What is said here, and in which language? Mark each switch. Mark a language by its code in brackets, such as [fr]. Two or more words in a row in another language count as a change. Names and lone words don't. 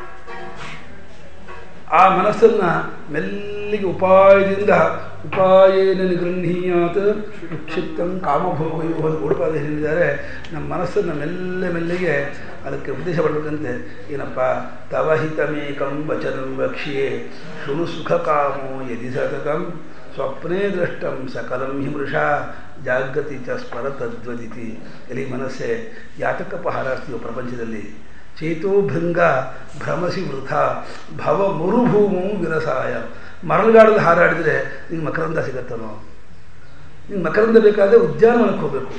[kn] ಆ ಮನಸ್ಸನ್ನು ಮೆಲ್ಲಿಗೆ [sa] ಉಪಾಯೇನ ನಿಗೃಹೀಯಾತ್ ವಿಕ್ಷಿಪ್ತಂ ಕಾಮಭೋಗಯೋ [kn] ಅಂತ ಉಡುಪಾದ ಹೇಳಿದ್ದಾರೆ. ನಮ್ಮ ಮನಸ್ಸನ್ನು ಮೆಲ್ಲಿಗೆ ಅದಕ್ಕೆ ಉಪದೇಶ ಮಾಡಬೇಕಂತೆ. [sa] ಏನಪ್ಪ, ತವಹಿತಮೇಕಂ ವಚನಂ ವಕ್ಷ್ಯೆ ಶೃಣು ಸುಖ ಕಾಮೋ ಯದಿ ಸತತಂ ಸ್ವಪ್ನೇ ದೃಷ್ಟಂ ಸಕಲಂ ಹಿ ಮೃಷಾ ಜಾಗೃತಿ ಚ ಸ್ಮರ ತದ್ವದಿತಿ. [kn] ಎಲ್ಲಿ ಮನಸ್ಸೇ ಯಾತಕಪ್ಪ ಹಾರಾಡ್ತೀವೋ ಪ್ರಪಂಚದಲ್ಲಿ? [sa] ಚೇತೋ ಭೃಂಗ ಭ್ರಮಸಿ ವೃಥ ಭವ ಮರುಭೂಮು ವಿರಸಾಯ. [kn] ಮರಳುಗಾಡಲ್ಲಿ ಹಾರಾಡಿದರೆ ನಿಂಗೆ ಮಕರಂದ ಸಿಗತ್ತನೋ? ನಿಂಗೆ ಮಕರಂದ ಬೇಕಾದರೆ ಉದ್ಯಾನವನಕ್ಕೆ ಹೋಗಬೇಕು.